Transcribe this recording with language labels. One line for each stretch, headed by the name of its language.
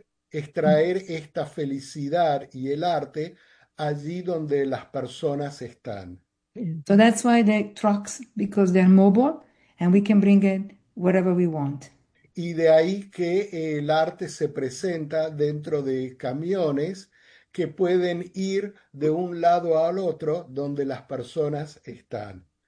Spanish: Extraer esta felicidad y el arte... allí donde las personas están.
English: So that's why the trucks, because they're mobile, and we can bring it wherever we want.
Spanish: Y de ahí que el arte se presenta dentro de camiones que pueden ir de un lado al otro donde las personas están.